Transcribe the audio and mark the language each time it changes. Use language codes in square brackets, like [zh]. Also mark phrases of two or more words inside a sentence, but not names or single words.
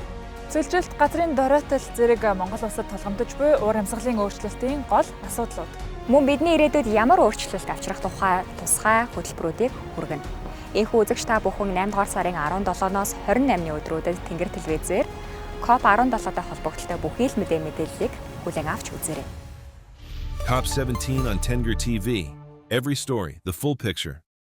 [mn] Цөлжилт, газрын дороотол зэрэг Монгол улсад тулгамдж буй уур амьсгалын өөрчлөлтийн гол асуудлууд. Мөн бидний ирээдүйд ямар өөрчлөлт авчрах тухай тусгай хөтөлбөрүүдийг хүргэнэ. Энэхүү үзэгч та бүхэн 8 дугаар сарын 17-ноос 28-ны өдрүүдэд Тэнгэр телевизээр COP17-тай холбогдолтой бүхий л мэдээллийг хүлээн авч үзээрэй. [en] COP17 on Tenger TV. Every story, the full picture.